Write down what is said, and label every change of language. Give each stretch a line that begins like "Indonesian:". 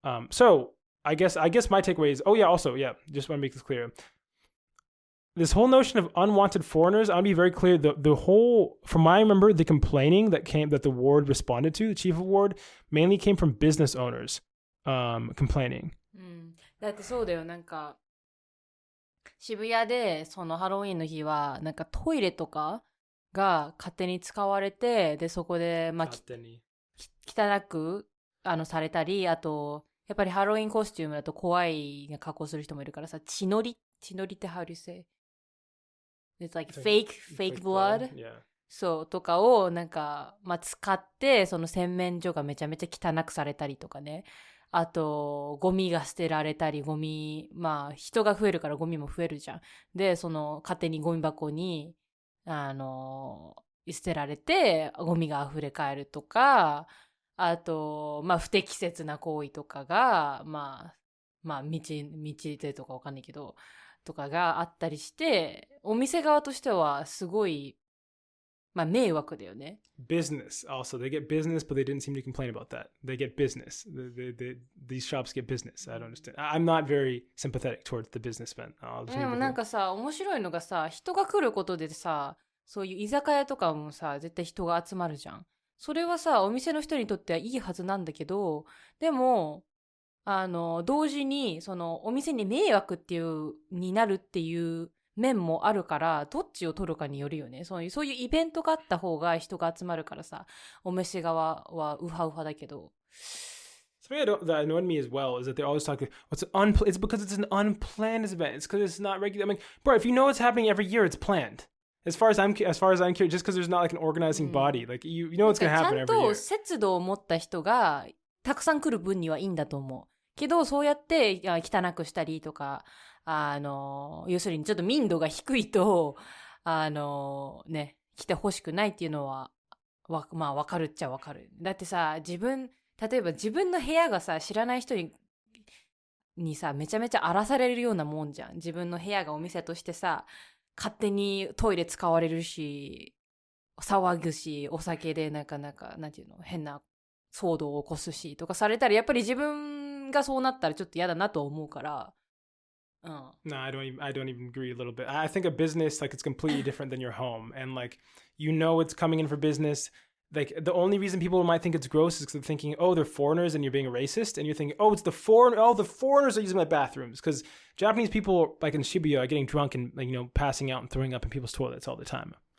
English: So I guess my takeaway is, just want to make this clear. This whole notion of unwanted foreigners, I'll be very clear. The whole, from what I remember, the complaining that the ward responded to, the chief of ward, mainly came from business owners complaining.
Japanese: だってそうだよ、なんか渋谷でそのハロウィーンの日はなんかトイレとかが勝手に使われて、でそこで汚くされたり、あとやっぱりハロウィーンコスチュームだと怖い格好する人もいるからさ、血のりって
English: how do you say? It's like fake blood? Yeah.
Japanese: そうとかをなんか、使ってその洗面所がめちゃめちゃ汚くされたりとかね。あと、ゴミが捨てられたり、まあ、人が増えるからゴミも増えるじゃん。で、勝手にゴミ箱に、捨てられて、ゴミが溢れ返るとか、あと、まあ、不適切な行為とかが、まあ、道でとかわかんないけど、とかがあったりして、お店側としてはすごい、まあ、迷惑だよね。
English: Business also. They get business, but they didn't seem to complain about that. They get business. These shops get business. I don't understand. I'm not very sympathetic towards the businessmen.
Japanese: でもなんかさ、面白いのがさ、人が来ることでさ、そういう居酒屋とかもさ、絶対人が集まるじゃん。それはさ、お店の人にとってはいいはずなんだけど、でも、同時に、お店に迷惑になるっていう面もあるから、どっちを取るかによるよね。そういうイベントがあった方が人が集まるからさ、お店側はウハウハだけど。
English: Something that annoyed me as well is that they're always talking, it's because it's an unplanned event. It's because it's not regular. I mean, bro, if you know it's happening every year, it's planned. As far as I'm curious, just because there's not like an organizing body, like you know what's going to happen every year.
Japanese: ちゃんと節度を持った人がたくさん来る分にはいいんだと思う。けど、そうやって汚くしたりとか、要するにちょっと民度が低いと、来てほしくないっていうのは、まあわかるっちゃわかる。だってさ、例えば自分の部屋がさ、知らない人にさ、めちゃめちゃ荒らされるようなもんじゃん。自分の部屋がお店としてさ、勝手にトイレ使われるし、騒ぐし、お酒でなんていうの、変な騒動を起こすしとかされたら、やっぱり自分がそうなったらちょっと嫌だなと思うから。
English: No, I don't even agree a little bit. I think a business, like, it's completely different than your home. And, like, you know it's coming in for business. Like, the only reason people might think it's gross is because they're thinking, oh, they're foreigners and you're being racist. And you're thinking, oh, the foreigners are using my bathrooms. Because Japanese people, like in Shibuya, are getting drunk and, like, passing out and throwing up in people's toilets all the time.